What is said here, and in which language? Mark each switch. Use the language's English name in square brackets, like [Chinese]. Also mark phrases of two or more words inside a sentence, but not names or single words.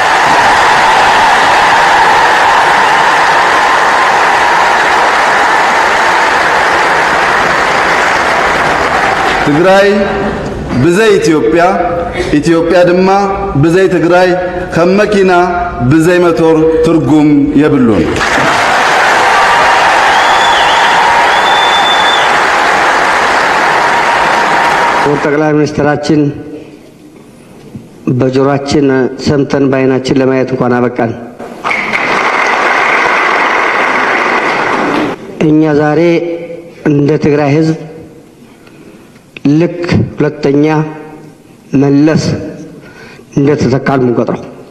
[Tigrinya] ትግራይ ብዘይ ኢትዮጵያ፣ ኢትዮጵያ ድማ ብዘይ ትግራይ ከም መኪና ብዘይ ሞተር ትርጉም የብሉን። [Amharic] ጠቅላይ ሚኒስትራችን በጆሮአችን ሰምተን በዓይናችን ለማየት እንኳን አበቃን። እኛ ዛሬ እንደ ትግራይ ሕዝብ ልክ ሁለተኛ መለስ እንደተተካል የምንቆጥረው